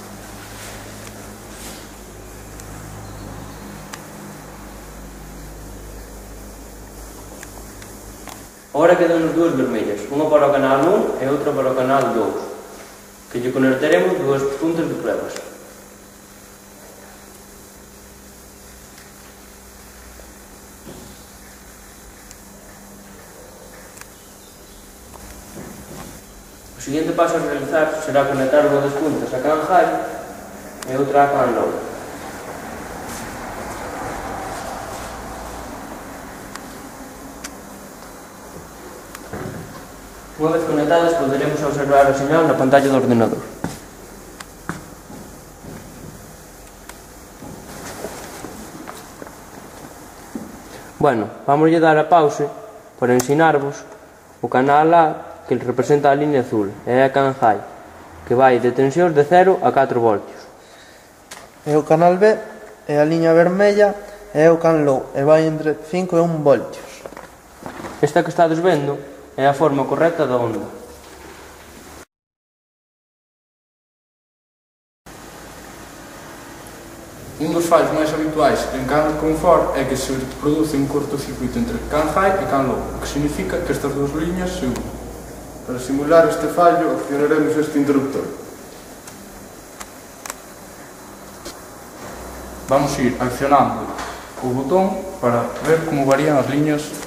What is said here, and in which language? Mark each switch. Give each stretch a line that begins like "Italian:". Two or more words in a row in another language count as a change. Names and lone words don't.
Galician: Agora quedan dúas vermellas, unha para o canal 1 e outra para o canal 2, que lle conectaremos 2 puntas de pruebas. O seguinte paso a realizar será conectar unha das puntas a
English: can high
Galician: e outra a
English: can low.
Galician: Unha vez conectadas, poderemos observar a señal na pantalla do ordenador. Bueno, vamoslle dar a pause para ensinarvos o canal A, que representa a línea azul, é a
English: can high,
Galician: que vai de tensións de 0 a 4 voltios. E o canal B é a liña vermella e é o
English: can low,
Galician: e vai entre 5 e 1 voltios. Esta que estades vendo é a forma correcta da onda. Un dos fallos máis habituais en can confort é que se produce un cortocircuito entre
English: can high
Galician: e
English: can low,
Galician: o que significa que estas dúas liñas se unen. Para simular este fallo, accionaremos este interruptor.
Spanish: Vamos a ir accionando
Galician: o botón para ver como varían as liñas.